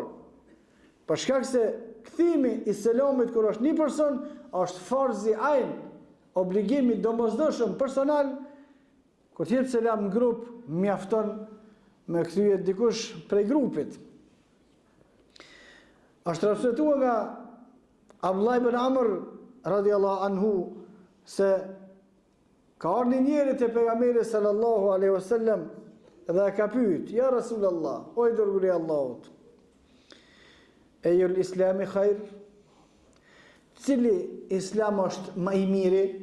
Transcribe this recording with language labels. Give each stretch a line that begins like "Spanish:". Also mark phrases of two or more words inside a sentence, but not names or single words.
Albanian: Për shkak se kthimi i selamit kur është një person, është
Arabic: فرض عين,
Albanian: obligimi domosdoshëm personal, kur të jep selam në grup, mjafton me kthye dikush prej grupit. Është transmetuar nga Abdullah ibn Amr
Arabic: رضي الله عنه
Albanian: se ka ardhur një njeri te pejgamberi
Arabic: صلى الله عليه وسلم
Albanian: dhe ka pyet:
Arabic: "يا رسول الله,
Albanian: o i dërguari i Allahut,
Arabic: أي الإسلام خير?
Albanian: Cili islam është më i miri?